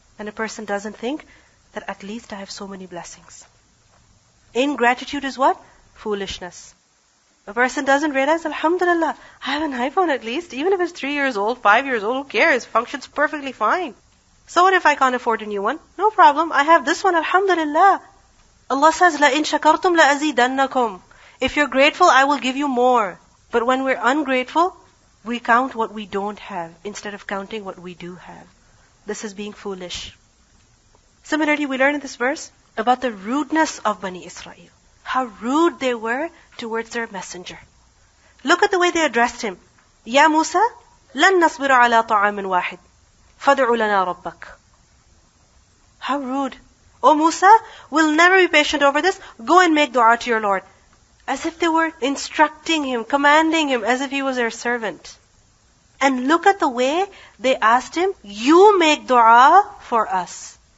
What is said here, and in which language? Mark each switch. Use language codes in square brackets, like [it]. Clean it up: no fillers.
[en] And a person doesn't think that at least I have so many blessings. Ingratitude is what? Foolishness. A person doesn't realize, Alhamdulillah, I have an iPhone at least. Even if it's 3 years old, 5 years old, who cares? Functions perfectly fine. So what if I can't afford a new one? No problem. I have this one, Alhamdulillah. [ar] Allah says, لَإِن شَكَرْتُمْ لَأَزِيدَنَّكُمْ. [en] If you're grateful, I will give you more. But when we're ungrateful, we count what we don't have instead of counting what we do have. This is being foolish. Similarly, we learn in this verse about the rudeness of Bani Israel. How rude they were towards their messenger. Look at the way they addressed him. [ar] Ya Musa, لَن نَصْبِرَ عَلَى طَعَامٍ وَاحِدٍ فَادْعُ لَنَا رَبَّكَ. [en] How rude. Oh Musa, we'll never be patient over this. Go and make dua to your Lord. As if they were instructing him, commanding him, as if he was their servant. And look at the way they asked him, you make dua for us.